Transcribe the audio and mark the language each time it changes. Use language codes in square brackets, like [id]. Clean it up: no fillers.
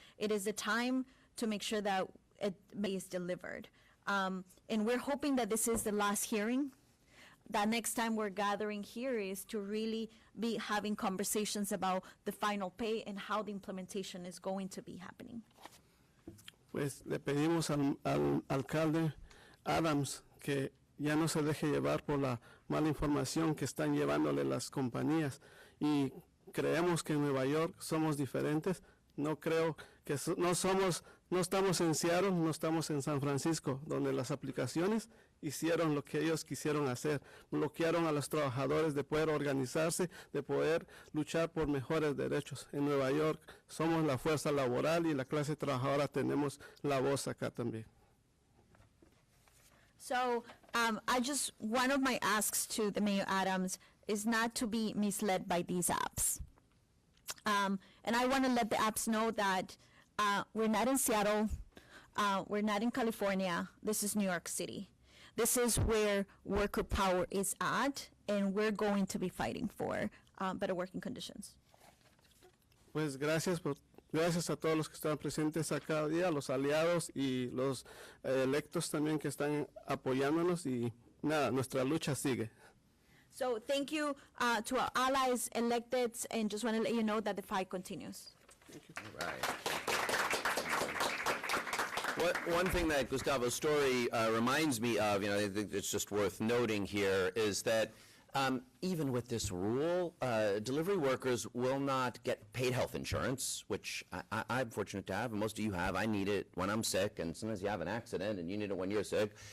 [en] It is the time to make sure that it is delivered. And we're hoping that this is the last hearing. That next time we're gathering here is to really be having conversations about the final pay and how the implementation is going to be happening. [es] Pues le pedimos al alcalde Adams que ya no se deje llevar por la mala información que están llevándole las compañías, y creemos que en Nueva York somos diferentes. No creo que no estamos en Seattle, no estamos en San Francisco, donde las aplicaciones hicieron lo que ellos quisieron hacer, bloquearon a los trabajadores de poder organizarse, de poder luchar por mejores derechos. En Nueva York somos la fuerza laboral y la clase trabajadora tenemos la voz acá también. [en] So one of my asks to the Mayor Adams is not to be misled by these apps. And I want to let the apps know that we're not in Seattle, we're not in California, this is New York City. This is where worker power is at, and we're going to be fighting for better working conditions. [es] Pues gracias a todos los que están presentes acá día, los aliados y los electos también que están apoyándonos, y nada, nuestra lucha sigue. [en] So thank you to our allies, electeds, and just want to let you know that the fight continues. All right. One thing that Gustavo's story reminds me of, I think it's just worth noting here, is that even with this rule, delivery workers will not get paid health insurance, which I'm fortunate to have, and most of you have. I need it when I'm sick, and sometimes you have an accident, and you need it when you're sick.